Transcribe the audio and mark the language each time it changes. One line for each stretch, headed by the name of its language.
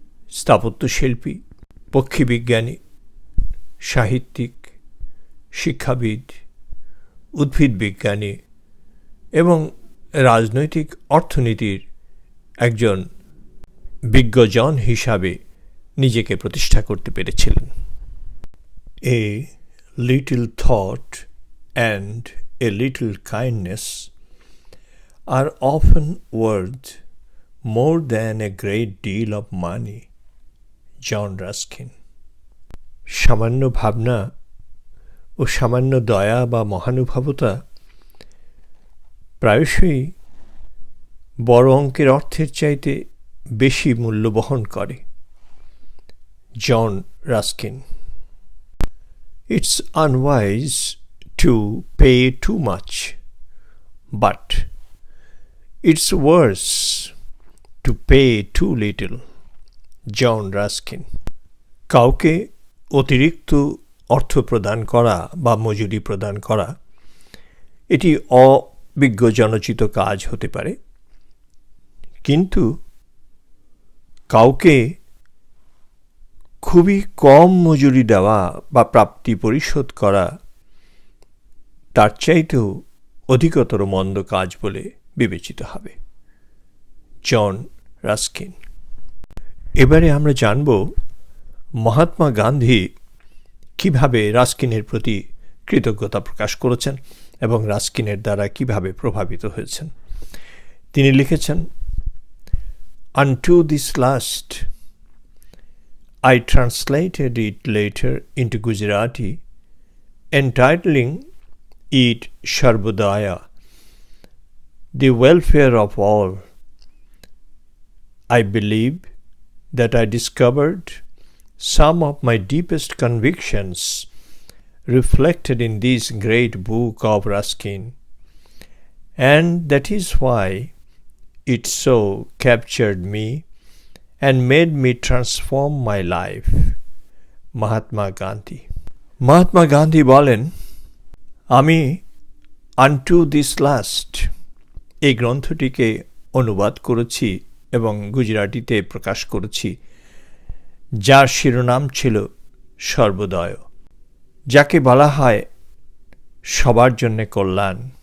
Bangla: স্থাপত্যশিল্পী, পক্ষীবিজ্ঞানী, সাহিত্যিক, শিক্ষাবিদ, উদ্ভিদ বিজ্ঞানী এবং রাজনৈতিক অর্থনীতির একজন বিজ্ঞজন হিসাবে নিজেকে প্রতিষ্ঠা করতে পেরেছিলেন।
English: A little thought and a little kindness are often worth more than a great deal of money.
Bangla: John Ruskin. সামান্য ভাবনা ও সামান্য দয়া বা মহানুভবতা প্রায়শই বড় অঙ্কের অর্থের চাইতে বেশি মূল্য বহন করে। জন Ruskin.
English: It's unwise to pay too much, but it's worse to pay too little.
Bangla: John Ruskin. কাউকে অতিরিক্ত অর্থ প্রদান করা বা মজুরি প্রদান করা এটি অবিজ্ঞজনোচিত কাজ হতে পারে, কিন্তু কাউকে খুবই কম মজুরি দেওয়া বা প্রাপ্তি পরিশোধ করা তার চাইতেও অধিকতর মন্দ কাজ বলে বিবেচিত হবে। জন রাস্কিন। এবারে আমরা জানব মহাত্মা গান্ধী কিভাবে রাস্কিনের প্রতি কৃতজ্ঞতা প্রকাশ করেছেন এবং রাস্কিনের দ্বারা কিভাবে প্রভাবিত হয়েছেন। তিনি লিখেছেন,
English: Unto this last, I translated it later into Gujarati, entitling it Sarbodaya, the welfare of all. I believe that I discovered some of my deepest convictions reflected in this great book of Ruskin, and that is why it so captured me and made me transform my life. Mahatma Gandhi.
Bangla: Mahatma Gandhi বলেন, আমি আনটু this last এই গ্রন্থটিকে অনুবাদ করেছি এবং গুজরাটিতে প্রকাশ করেছি, যার শিরোনাম ছিল সর্বোদয়, যাকে বলা হয় সবার জন্যে কল্যাণ।